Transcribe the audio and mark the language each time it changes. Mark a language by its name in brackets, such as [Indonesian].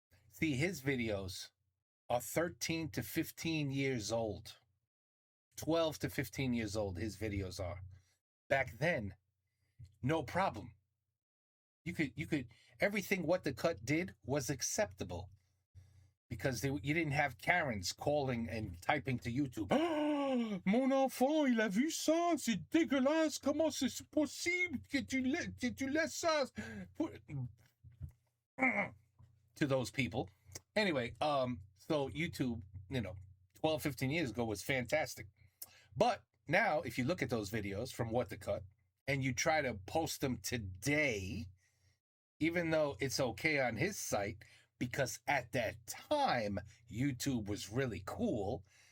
[English] See, his videos are 13 to 15 years old. 12 to 15 years old, his videos are. Back then, no problem. You could everything What to Cut did was acceptable. Because you didn't have Karens calling and typing to YouTube. [French] Oh, mon enfant, il a vu ça, c'est dégueulasse, comment c'est possible que tu laisses ça? [English] To those people. Anyway, so YouTube, 12, 15 years ago was fantastic. But now, if you look at those videos from What to Cut, and you try to post them today, even though it's okay on his site, because at that time, YouTube was really cool.